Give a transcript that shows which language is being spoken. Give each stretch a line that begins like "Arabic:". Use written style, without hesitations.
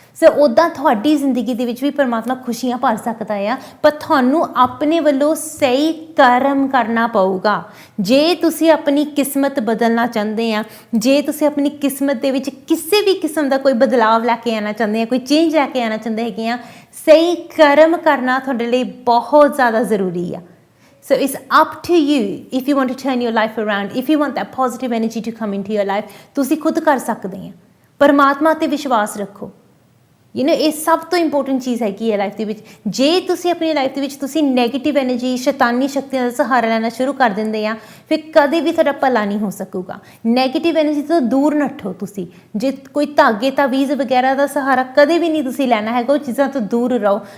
Punjabi: ਸੋ ਉੱਦਾਂ ਤੁਹਾਡੀ ਜ਼ਿੰਦਗੀ ਦੇ ਵਿੱਚ ਵੀ ਪਰਮਾਤਮਾ ਖੁਸ਼ੀਆਂ ਭਰ ਸਕਦਾ ਆ, ਪਰ ਤੁਹਾਨੂੰ ਆਪਣੇ ਵੱਲੋਂ ਸਹੀ ਕਰਮ ਕਰਨਾ ਪਊਗਾ। ਜੇ ਤੁਸੀਂ ਆਪਣੀ ਕਿਸਮਤ ਬਦਲਣਾ ਚਾਹੁੰਦੇ ਆ, ਜੇ ਤੁਸੀਂ ਆਪਣੀ ਕਿਸਮਤ ਦੇ ਵਿੱਚ ਕਿਸੇ ਵੀ ਕਿਸਮ ਦਾ ਕੋਈ ਬਦਲਾਵ ਲੈ ਕੇ ਆਉਣਾ ਚਾਹੁੰਦੇ ਆ, ਕੋਈ ਚੇਂਜ ਲੈ ਕੇ ਆਉਣਾ ਚਾਹੁੰਦੇ ਹੈਗੇ ਆ, ਸਹੀ ਕਰਮ ਕਰਨਾ ਤੁਹਾਡੇ ਲਈ ਬਹੁਤ ਜ਼ਿਆਦਾ ਜ਼ਰੂਰੀ ਆ।
English: So it's up to you if you want to turn your life around, if you want that positive energy to come into your life,
Punjabi: ਤੁਸੀਂ ਖੁਦ ਕਰ ਸਕਦੇ ਆ। ਪਰਮਾਤਮਾ ਤੇ ਵਿਸ਼ਵਾਸ ਰੱਖੋ। ਇਹ ਸਭ ਤੋਂ ਇੰਪੋਰਟੈਂਟ ਚੀਜ਼ ਹੈਗੀ ਹੈ ਲਾਈਫ ਦੇ ਵਿੱਚ। ਜੇ ਤੁਸੀਂ ਆਪਣੀ ਲਾਈਫ ਦੇ ਵਿੱਚ ਤੁਸੀਂ ਨੈਗੇਟਿਵ ਐਨਰਜੀ, ਸ਼ੈਤਾਨੀ ਸ਼ਕਤੀਆਂ ਦਾ ਸਹਾਰਾ ਲੈਣਾ ਸ਼ੁਰੂ ਕਰ ਦਿੰਦੇ ਆ, ਫਿਰ ਕਦੇ ਵੀ ਤੁਹਾਡਾ ਭਲਾ ਨਹੀਂ ਹੋ ਸਕੂਗਾ। ਨੈਗੇਟਿਵ ਐਨਰਜੀ ਤੋਂ ਦੂਰ ਨੱਠੋ ਤੁਸੀਂ। ਜੇ ਕੋਈ ਧਾਗੇ ਤਾਵੀਜ਼ ਵਗੈਰਾ ਦਾ ਸਹਾਰਾ ਕਦੇ ਵੀ ਨਹੀਂ ਤੁਸੀਂ ਲੈਣਾ ਹੈਗਾ, ਉਹ ਚੀਜ਼ਾਂ ਤੋਂ ਦੂਰ ਰਹੋ।